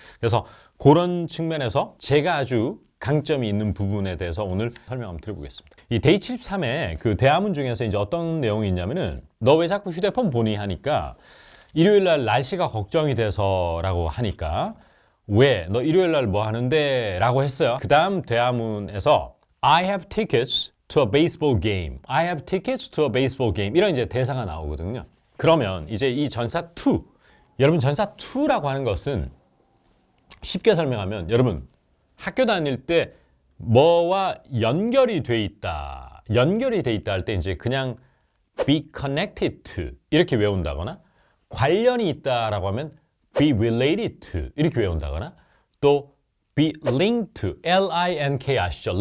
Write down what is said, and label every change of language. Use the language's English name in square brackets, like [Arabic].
[Korean] 그래서 그런 측면에서 제가 아주 강점이 있는 부분에 대해서 오늘 설명 한번 드려보겠습니다. 이 데이 73에 그 대화문 중에서 이제 어떤 내용이 있냐면은 너 왜 자꾸 휴대폰 보니 하니까 일요일 날 날씨가 걱정이 돼서라고 하니까 왜 너 일요일 날 뭐 하는데 라고 했어요. [English] 그 다음 대화문에서 I have tickets to a baseball game. I have tickets to a baseball game. [Korean] 이런 이제 대사가 나오거든요. 그러면 이제 이 전사 to, 여러분 전사 to라고 하는 것은 쉽게 설명하면 여러분 학교 다닐 때 뭐와 연결이 돼 있다. 연결이 돼 있다 할 때 이제 그냥 [English] be connected to [Korean] 이렇게 외운다거나 관련이 있다라고 하면 [English] be related to [Korean] 이렇게 외운다거나 또 [English] be linked to, [Korean] L-I-N-K 아시죠?